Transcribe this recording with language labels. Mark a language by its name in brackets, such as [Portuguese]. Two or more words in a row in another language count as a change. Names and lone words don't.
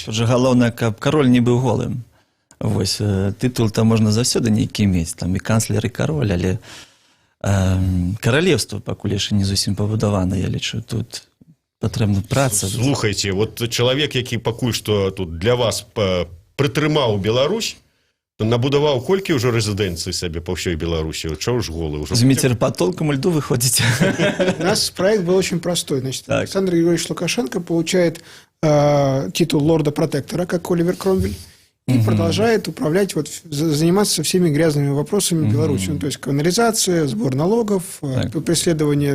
[Belarusian] Тут же галоўнае, каб кароль не быў голым. Вось, тытул-то можна заўсёды нейкі мець, там і канцлер, і кароль, але каралевства пакуль яшчэ не зусім пабудавана, я лічу, тут патрэбна праца. Слухайце, чалавек, які пакуль што тут для вас прытрымаў Беларусь, набудаваў колькі ўжо рэзідэнцый сабе па ўсёй Беларусі? Чаго ж голы? Зміцер, [Russian] по толкам льду выходите? У нас проект был очень простой. Значит, Александр Григорьевич Лукашенко получает титул лорда-протектора, как Оливер Кромвель, и продолжает управлять, заниматься всеми грязными вопросами Беларуси. То есть канализация, сбор налогов, преследование...